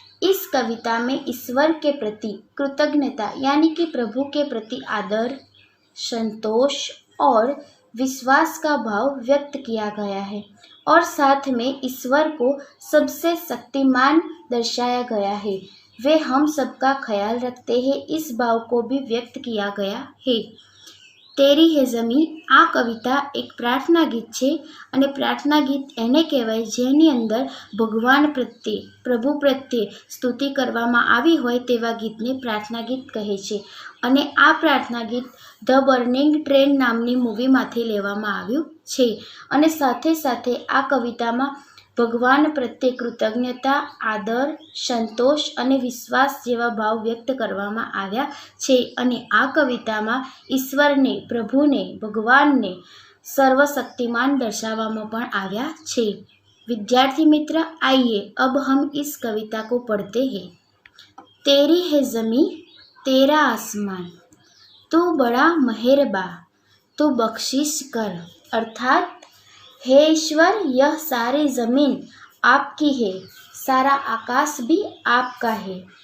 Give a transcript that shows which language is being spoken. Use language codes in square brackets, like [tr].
[hi] इस कविता में ईश्वर के प्रति कृतज्ञता यानी कि प्रभु के प्रति आदर, संतोष और विश्वास का भाव व्यक्त किया गया है और साथ में ईश्वर को सबसे शक्तिमान दर्शाया गया है। वे हम सबका ख्याल रखते हैं, इस भाव को भी व्यक्त किया गया है। [gu] તેરી હે ઝમી આ કવિતા એક પ્રાર્થના ગીત છે અને પ્રાર્થના ગીત એને કહેવાય જેની અંદર ભગવાન પ્રત્યે, પ્રભુ પ્રત્યે સ્તુતિ કરવામાં આવી હોય તેવા ગીતને પ્રાર્થના ગીત કહે છે અને આ પ્રાર્થના ગીત ધ બર્નિંગ ટ્રેન નામની મૂવીમાંથી લેવામાં આવ્યું છે અને સાથે સાથે આ કવિતામાં ભગવાન પ્રત્યે કૃતજ્ઞતા, આદર, સંતોષ અને વિશ્વાસ જેવા ભાવ વ્યક્ત કરવામાં આવ્યા છે અને આ કવિતામાં ઈશ્વરને, પ્રભુને, ભગવાનને સર્વશક્તિમાન દર્શાવવામાં પણ આવ્યા છે। [hi] विद्यार्थी मित्र, आइए अब हम इस कविता को पढ़ते हैं। तेरी है ज़मीं तेरा आसमान, तू बड़ा मेहरबा, तू बख्शिश कर। अर्थात हे ईश्वर, यह सारी ज़मीन आपकी है, सारा आकाश भी आपका है।